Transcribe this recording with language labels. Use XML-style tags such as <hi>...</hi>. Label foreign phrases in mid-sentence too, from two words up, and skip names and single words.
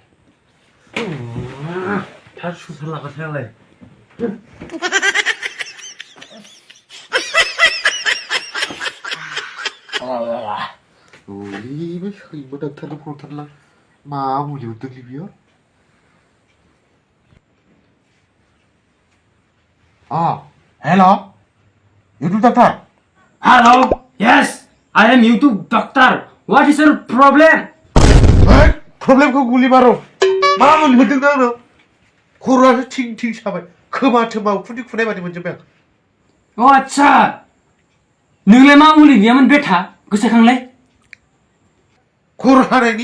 <brx>थार सुथार लागाथाय आंलाय ओरैबो सैमा डाक्टारनो फन हरथारलां मा मुलि हरदोंलै बियो</brx> <en>hello YouTube doctor hello yes I am YouTube doctor. What is your problem?</en> <brx>प्रब्लेमखौ गुलि बारो मा मुलि हरदों नों आंनो खर'आनो थिं थिं साबाय खोमा थोमा उखुन्दै खुनाय बादि मोनजोब्बाय आं अ आच्छा नोंलाय मा मुलि गैयामोन बेथा गोसोखांलाय खर' सानायनि</brx>